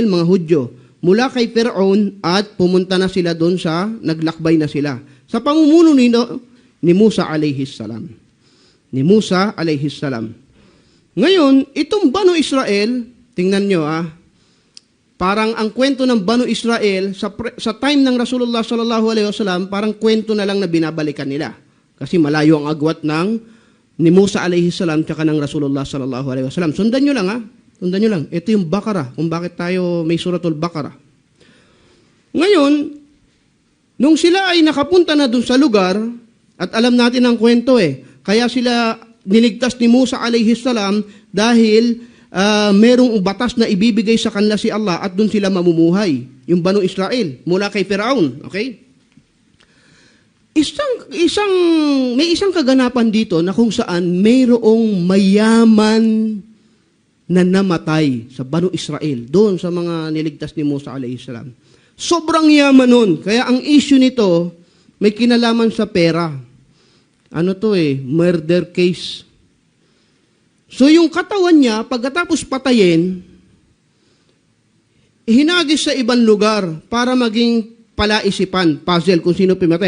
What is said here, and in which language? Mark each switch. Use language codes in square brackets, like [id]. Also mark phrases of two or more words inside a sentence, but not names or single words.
[tl] Mga Hudyo, mula kay Firaun at pumunta na sila doon naglakbay na sila. Sa pamumuno ni Musa [ar] عليه السلام. [tl] Ngayon, itong Banu Israel, tingnan nyo parang ang kwento ng Banu Israel, sa time ng Rasulullah [ar] صلى الله عليه وسلم, [tl] parang kwento na lang na binabalikan nila. Kasi malayo ang agwat ni Musa [ar] عليه السلام [tl] tsaka ng Rasulullah [ar] صلى الله عليه وسلم. [tl] Sundan nyo lang Sundan nyo lang. Ito yung Bakara, kung bakit tayo may suratul Bakara. Ngayon, nung sila ay nakapunta na dun sa lugar, at alam natin ang kwento kaya sila niligtas ni Musa [ar] عليه السلام [tl] dahil merong batas na ibibigay sa kanila si Allah at dun sila mamumuhay. Yung Banu Israel, mula kay Firaun. Okay? May isang kaganapan dito na kung saan mayroong mayaman na namatay sa Banu Israel, doon sa mga niligtas ni Musa [ar] عليه السلام. [tl] Sobrang yaman nun. Kaya ang issue nito, may kinalaman sa pera. [en] Murder case. [tl] So yung katawan niya, pagkatapos patayin, hinagis sa ibang lugar para maging palaisipan, puzzle kung sino pumatay.